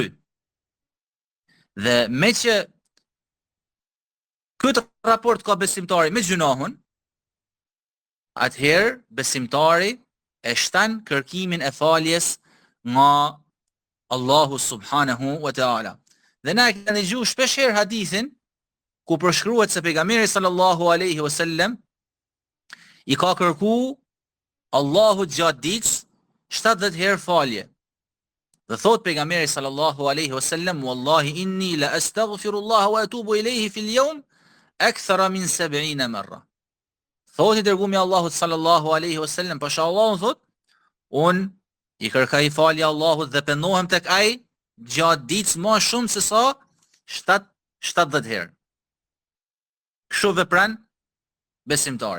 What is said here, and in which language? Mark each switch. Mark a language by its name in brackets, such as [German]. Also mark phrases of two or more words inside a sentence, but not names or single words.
[Albanian] Dhe me që këtë raport ka besimtari me gjunahun, atëherë besimtari e shtan kërkimin e faljes nga Allahu [Arabic] سبحانه وتعالى. [Albanian] Dhe na e kemi dëgjuar shpesh herë hadithin ku përshkruhet se pejgamberi [Arabic] صلى الله عليه وسلم [Albanian] i ka kërku Allahu gjatë ditës 70 herë falje. Dhe thot pejgamberi [Arabic] صلى الله عليه وسلم، والله إني لأستغفر الله وأتوب إليه في اليوم أكثر من 70 مرة. [Albanian] Thot i dërgumi Allahut [Arabic] صلى الله عليه وسلم, [Albanian] pasha Allahun thot, un i kërkaj falje Allahut dhe pendohem tek ai gjatë ditës më shumë se sa 70 herë. Kështu vepran besimtari.